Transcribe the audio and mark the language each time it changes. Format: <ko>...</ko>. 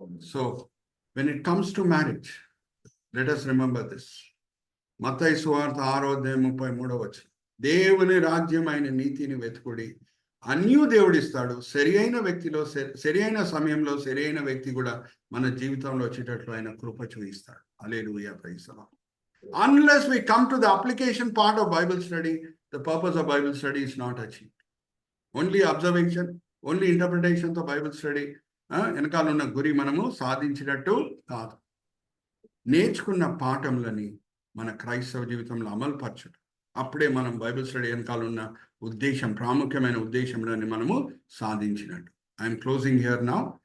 <en>So when it comes to marriage, let us remember this.</en> <te>మత్తయి సువార్త 6వ అధ్యాయం 33వ వచనం, దేవుని రాజ్యం ఆయన నీతిని వెతుకుడి, అన్యూ దేవుడు ఇస్తాడు. సరి అయిన వ్యక్తిలో సరి అయిన సమయంలో సరి అయిన వ్యక్తి కూడా మన జీవితంలో వచ్చేటట్లు ఆయన కృప చూపిస్తాడు.</te> <en>Hallelujah, praise the Lord. Unless we come to the application part of Bible study, the purpose of Bible study is not achieved. Only observation, only interpretation</en> <te>తో బైబిల్ స్టడీ వెనకాల ఉన్న గురి మనము సాధించినట్టు కాదు. నేర్చుకున్న పాఠములని మన క్రైస్తవ జీవితంలో అమలుపరచడం, అప్పుడే మనం బైబిల్ స్టడీ వెనకాల ఉన్న ఉద్దేశం, ప్రాముఖ్యమైన ఉద్దేశంలోని మనము సాధించినట్టు.</te> <en>I'm closing here now.</en>